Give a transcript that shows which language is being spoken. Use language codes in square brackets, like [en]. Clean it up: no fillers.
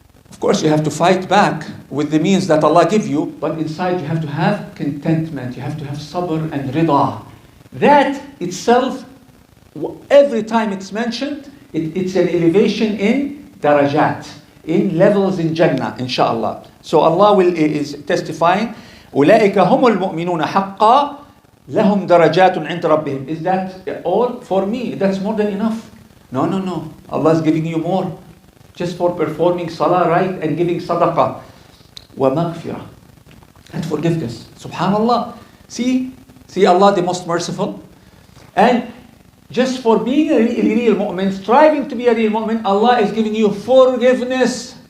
[en] Of course, you have to fight back with the means that Allah give you, but inside you have to have contentment. You have to have sabr and rida. That itself every time it's mentioned, it's an elevation in darajat, in levels in Jannah, inshallah. So Allah is testifying, [ar] أولئك هم المؤمنون حقا لهم درجات عند ربهم. [en] Is that all for me? That's more than enough. No. Allah is giving you more. Just for performing salah right and giving sadaqah. [ar] ومغفرة. [en] And forgiveness. Subhanallah. See Allah the most merciful. And just for being a real mu'min, striving to be a real mu'min, Allah is giving you forgiveness.